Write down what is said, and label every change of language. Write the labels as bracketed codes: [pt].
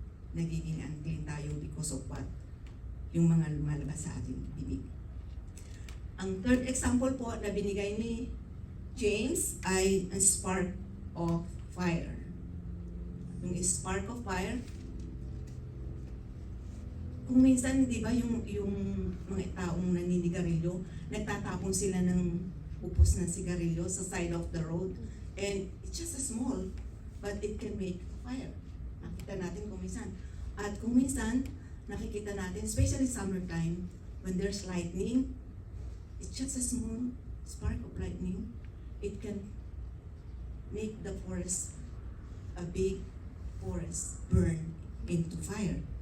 [tl] Nagiging [en] unclean tayo because of what? [tl] Yung mga lumalabas sa ating bibig. Ang third example po na binigay ni James ay a spark of fire. Yung spark of fire, kung minsan, di ba, yung mga taong naninigarilyo, nagtatapon sila ng upos ng sigarilyo sa side of the road. [en] And it's just a small, but it can make fire. [tl] Nakita natin kung minsan. At kung minsan, nakikita natin, [en] especially summertime, when there's lightning, it's just a small spark of lightning. It can make the forest, a big forest, burn into fire.